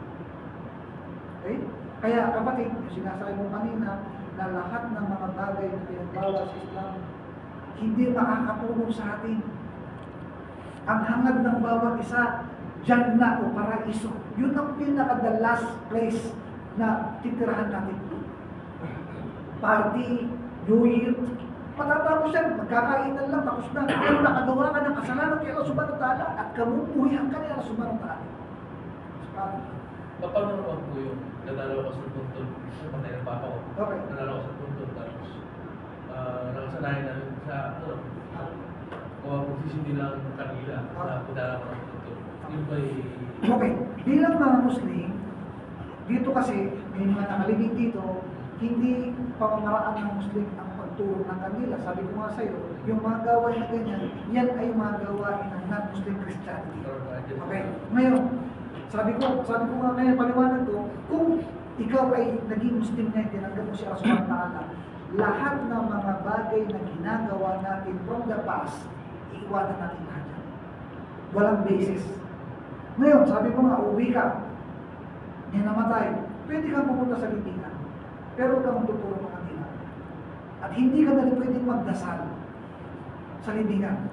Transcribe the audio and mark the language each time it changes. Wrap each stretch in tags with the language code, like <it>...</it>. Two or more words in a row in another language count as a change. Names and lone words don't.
<tl>Okay? Kaya kapatid, yung sinasabi mo kanina, na lahat ng mga bagay na pinagbawal sa Islam, hindi makakatulong sa atin. Ang hangad ng bawat isa, Jannah o Paraiso. Yun ang pinaka-</tl> <en>the last place</en> <tl>na titirahan natin. Party, New Year, matatapos yan, magkakainan lang, tapos na. Pero nakagawa ka ng kasalanan kay Allah</tl> <ar>سبحانه وتعالى</ar> <tl>at kamumuhihan ka ni Allah</tl> <ar>سبحانه وتعالى.</ar> <tl>Paano naman po yung nadalaw ko sa puntod? Patay ng papa ko. Okay. Nadalaw ko sa puntod. Tapos, nakasanayan na sa, kung magsisindi lang ng kanila sa pagdala ko ng puntod. Yun ba'y... Okay, bilang mga Muslim, dito kasi, may mga nakalibig dito, hindi pamamaraan ng Muslim ang pagturo ng kanila. Sabi ko nga sa'yo, yung mga gawain na ganyan, yan ay mga gawain ng</tl> <en>non-Muslim Christianity.</en> <tl>Okay, ngayon, sabi ko nga ngayon, paliwanag ko, kung ikaw ay naging Muslim na tinanggap mo si Allah</tl> <ar>سبحانه وتعالى,</ar> <tl>lahat ng mga bagay na ginagawa natin</tl> <en>from the past,</en> <tl>iiwanan natin lahat yan. Walang basis. Ngayon, sabi ko nga, uwi ka, may namatay, pwede kang pumunta sa libingan, pero huwag kang tutulong ng kanila. At hindi ka na rin pwedeng magdasal sa libingan.</tl>